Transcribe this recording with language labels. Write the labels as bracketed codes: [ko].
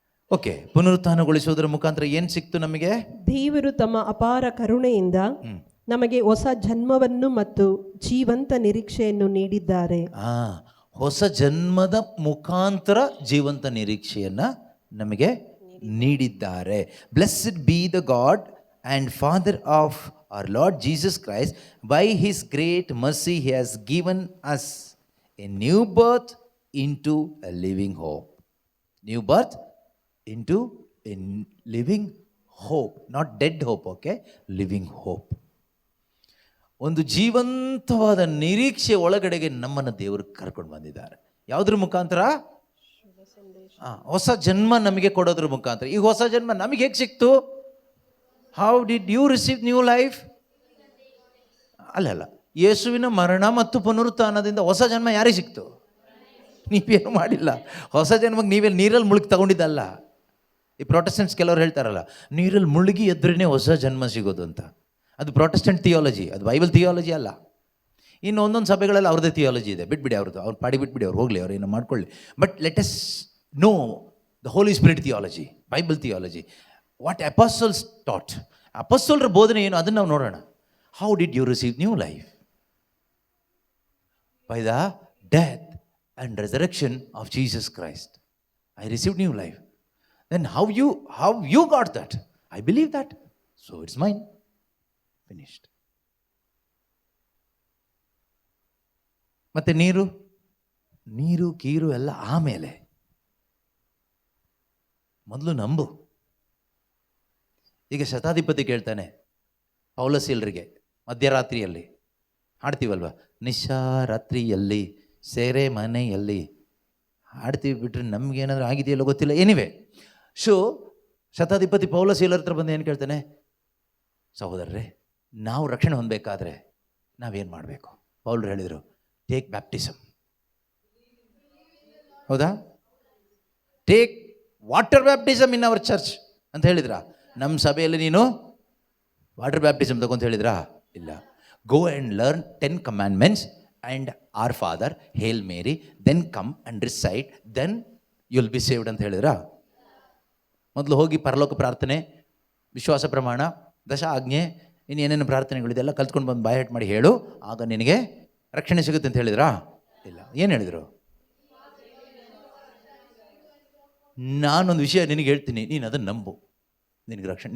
[kn] Okay, ಪುನರುತ್ಥಾನಗೊಳಿಸುವುದರ ಮುಖಾಂತರ ಏನು ಸಿಕ್ತು ನಮಗೆ? ದೇವರು ತಮ್ಮ ಅಪಾರ ಕರುಣೆಯಿಂದ ನಮಗೆ ಹೊಸ ಜನ್ಮವನ್ನು ಮತ್ತು ಜೀವಂತ ನಿರೀಕ್ಷೆಯನ್ನು ನೀಡಿದ್ದಾರೆ. ಹೊಸ ಜನ್ಮದ ಮುಖಾಂತರ ಜೀವಂತ ನಿರೀಕ್ಷೆಯನ್ನ ನಮಗೆ ನೀಡಿದ್ದಾರೆ. [en] Blessed be the God and Father of our Lord Jesus Christ, by his great mercy he has given us a new birth into a living hope. New birth into a living hope, not dead hope, okay? Living hope. [kn] ಒಂದು ಜೀವಂತವಾದ ನಿರೀಕ್ಷೆ ಒಳಗಡೆಗೆ ನಮ್ಮನ್ನು ದೇವರು ಕರ್ಕೊಂಡು ಬಂದಿದ್ದಾರೆ. ಯಾವುದ್ರ ಮುಖಾಂತರ? ಹೊಸ ಜನ್ಮ ನಮಗೆ ಕೊಡೋದ್ರ ಮುಖಾಂತರ. ಈ ಹೊಸ ಜನ್ಮ ನಮಗೆ ಹೇಗೆ ಸಿಕ್ತು? [en] How did you receive new life? [kn] ಅಲ್ಲಲ್ಲ, ಯೇಸುವಿನ ಮರಣ ಮತ್ತು ಪುನರುತ್ಥಾನದಿಂದ ಹೊಸ ಜನ್ಮ ಯಾರಿಗೆ ಸಿಕ್ತು? ನೀವೇನು ಮಾಡಿಲ್ಲ. ಹೊಸ ಜನ್ಮಕ್ಕೆ ನೀವೆಲ್ಲ ನೀರಲ್ಲಿ ಮುಳುಗಿ ತಗೊಂಡಿದ್ದಲ್ಲ. ಈ ಪ್ರೊಟೆಸ್ಟೆಂಟ್ಸ್ ಕೆಲವರು ಹೇಳ್ತಾರಲ್ಲ, ನೀರಲ್ಲಿ ಮುಳುಗಿ ಎದ್ರೇ ಹೊಸ ಜನ್ಮ ಸಿಗೋದು ಅಂತ. ಅದು ಪ್ರೊಟೆಸ್ಟೆಂಟ್ ಥಿಯಾಲಜಿ, ಅದು ಬೈಬಲ್ ಥಿಯಾಲಜಿ ಅಲ್ಲ. ಇನ್ನು ಒಂದೊಂದು ಸಭೆಗಳಲ್ಲಿ ಅವ್ರದ್ದೇ ಥಿಯಾಲಜಿ ಇದೆ. ಬಿಟ್ಬಿಡಿ ಅವ್ರದ್ದು, ಅವ್ರು ಪಾಡಿ ಬಿಟ್ಬಿಡಿ, ಅವ್ರು ಹೋಗಲಿ, ಅವ್ರು ಏನೋ ಮಾಡ್ಕೊಳ್ಳಿ. [en] But let us know the Holy Spirit theology, Bible theology, what apostles taught. [kn] ಅಪೊಸ್ತಲರ ಬೋಧನೆ ಏನು ಅದನ್ನು ನಾವು ನೋಡೋಣ. [en] How did you receive new life? By the death and resurrection of Jesus Christ. I received new life. Then how you got that? I believe that, so it's mine. Finished. [kn] ಮತ್ತೆ ನೀರು ಕೀರು ಎಲ್ಲ ಆಮೇಲೆ. ಮೊದಲು ನಂಬು. ಈಗ ಶತಾಧಿಪತಿ ಕೇಳ್ತಾನೆ ಪೌಲಸೀಲರಿಗೆ ಮಧ್ಯರಾತ್ರಿಯಲ್ಲಿ ಹಾಡ್ತೀವಲ್ವ, ನಿಶಾರಾತ್ರಿಯಲ್ಲಿ ಸೇರೆ ಮನೆಯಲ್ಲಿ ಹಾಡ್ತೀವಿ. ಬಿಟ್ರೆ ನಮಗೇನಾದ್ರೂ ಆಗಿದೆಯಲ್ಲೋ ಗೊತ್ತಿಲ್ಲ. ಎನಿವೆ, ಸೊ ಶತಾಧಿಪತಿ ಪೌಲಸೀಲರ ಹತ್ರ ಬಂದು ಏನು ಕೇಳ್ತಾನೆ? ಸಹೋದರರೇ, ನಾವು ರಕ್ಷಣೆ ಹೊಂದಬೇಕಾದ್ರೆ ನಾವೇನು ಮಾಡಬೇಕು? ಪೌಲರು ಹೇಳಿದರು, [en] Take baptism. [kn] ಹೌದಾ? [en] take water baptism in our church [kn] ಅಂತ ಹೇಳಿದ್ರಾ? ನಮ್ಮ ಸಭೆಯಲ್ಲಿ ನೀನು ವಾಟರ್ ಬ್ಯಾಪ್ಟಿಸಮ್ ತಗೊಂತ ಹೇಳಿದ್ರಾ? ಇಲ್ಲ. [en] go and learn 10 commandments and our Father, Hail Mary, then come and recite, then you'll be saved [kn] ಅಂತ ಹೇಳಿದ್ರಾ? ಮೊದಲು ಹೋಗಿ ಪರಲೋಕ ಪ್ರಾರ್ಥನೆ, ವಿಶ್ವಾಸ ಪ್ರಮಾಣ, ದಶ ಆಜ್ಞೆ, ಇನ್ನೇನೇನು ಪ್ರಾರ್ಥನೆಗಳಿದೆಲ್ಲ ಕಲ್ತ್ಕೊಂಡು ಬಂದು ಬಾಯ್ ಹೆಟ್ ಮಾಡಿ ಹೇಳು, ಆಗ ನಿನಗೆ ರಕ್ಷಣೆ ಸಿಗುತ್ತೆ ಅಂತ ಹೇಳಿದ್ರಾ? ಇಲ್ಲ. ಏನು ಹೇಳಿದರು? ನಾನೊಂದು ವಿಷಯ ನಿನಗೆ ಹೇಳ್ತೀನಿ, ನೀನು ಅದನ್ನು ನಂಬು, ನಿನಗೆ ರಕ್ಷಣೆ.